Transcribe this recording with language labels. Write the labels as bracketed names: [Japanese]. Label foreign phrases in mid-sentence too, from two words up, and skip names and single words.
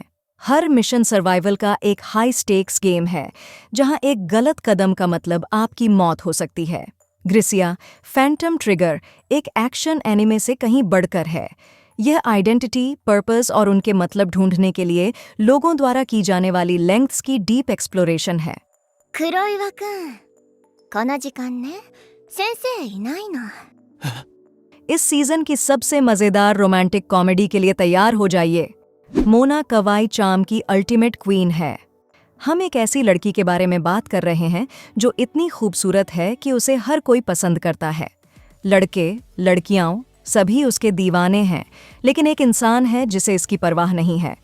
[Hindi] हर मिशन सर्वाइवल का एक [English] high stakes game [Hindi] है, जहां एक गलत कदम का मतलब आपकी मौत हो सकती है। ग्रिसिया, फैंटम ट्रिगर एक एक्शन एनिमे से कहीं बढ़कर है। यह [English] identity, purpose [Hindi] और उनके मतलब ढूंढने के लिए लोगों द्वारा की जाने वाली लेंथ्स की [English] deep exploration [Hindi] है। [Japanese] 黒岩くん、この時間ね、先生いないの。 [Hindi] इस सीजन की सबसे मजेदार [English] romantic comedy [Hindi] के लिए तैयार हो जाइए। मोना कवाई चाम की [English] ultimate queen [Hindi] है। हम एक ऐसी लड़की के बारे में बात कर रहे हैं जो इतनी खूबसूरत है कि उसे हर कोई पसंद करता है। लड़के, लड़कियां सभी उसके दीवाने हैं, लेकिन एक इंसान है जिसे इसकी परवाह नहीं है।